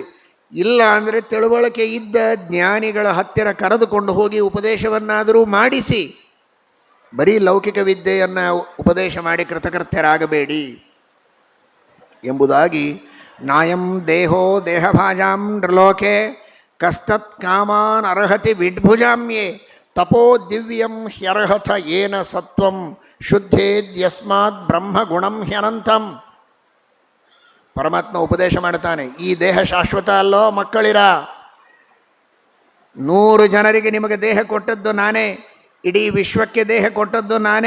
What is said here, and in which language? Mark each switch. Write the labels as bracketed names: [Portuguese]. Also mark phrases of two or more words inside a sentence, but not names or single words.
[Kannada] ಇಲ್ಲ ಅಂದರೆ ತಿಳುವಳಿಕೆ ಇದ್ದ ಜ್ಞಾನಿಗಳ ಹತ್ತಿರ ಕರೆದುಕೊಂಡು ಹೋಗಿ ಉಪದೇಶವನ್ನಾದರೂ ಮಾಡಿಸಿ. ಬರೀ ಲೌಕಿಕ ವಿದ್ಯೆಯನ್ನು ಉಪದೇಶ ಮಾಡಿ ಕೃತಕೃತ್ಯರಾಗಬೇಡಿ ಎಂಬುದಾಗಿ [Sanskrit] ನಾಯಂ ದೇಹೋ ದೇಹಭಾಜಾಂ ನೃಲೋಕೆ ಕಸ್ತತ್ ಕಾಮಾನ್ ಅರ್ಹತಿ ವಿಡ್ಭುಜಾಮ್ಯೆ ತಪೋ ದಿವ್ಯಂ ಹ್ಯರ್ಹಥ ಏನ ಸತ್ವಂ ಶುದ್ಧೇದ್ಯಸ್ಮಾತ್ ಬ್ರಹ್ಮಗುಣಂ ಹ್ಯನಂತಂ. [Kannada] ಪರಮಾತ್ಮ ಉಪದೇಶ ಮಾಡ್ತಾನೆ, ಈ ದೇಹ ಶಾಶ್ವತ ಅಲ್ಲೋ ಮಕ್ಕಳಿರ. 100 ಜನರಿಗೆ ನಿಮಗೆ ದೇಹ ಕೊಟ್ಟದ್ದು ನಾನೇ, ಇಡೀ ವಿಶ್ವಕ್ಕೆ ದೇಹ ಕೊಟ್ಟದ್ದು ನಾನೇ.